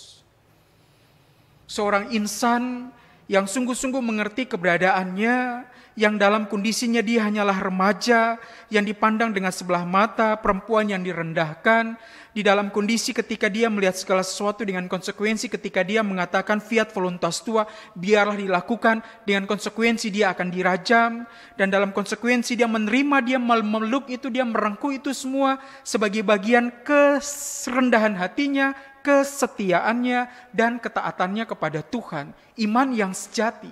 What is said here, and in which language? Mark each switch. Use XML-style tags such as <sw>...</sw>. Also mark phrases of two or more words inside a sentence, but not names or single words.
<id>Seorang insan yang sungguh-sungguh mengerti keberadaannya, yang dalam kondisinya dia hanyalah remaja, yang dipandang dengan sebelah mata, perempuan yang direndahkan, di dalam kondisi ketika dia melihat segala sesuatu dengan konsekuensi, ketika dia mengatakan</id> <la>fiat voluntas tua,</la> <id>biarlah dilakukan, dengan konsekuensi dia akan dirajam, dan dalam konsekuensi dia menerima, dia memeluk itu, dia merengkuh itu semua sebagai bagian kerendahan hatinya, kesetiaannya, dan ketaatannya kepada Tuhan. Iman yang sejati.</id>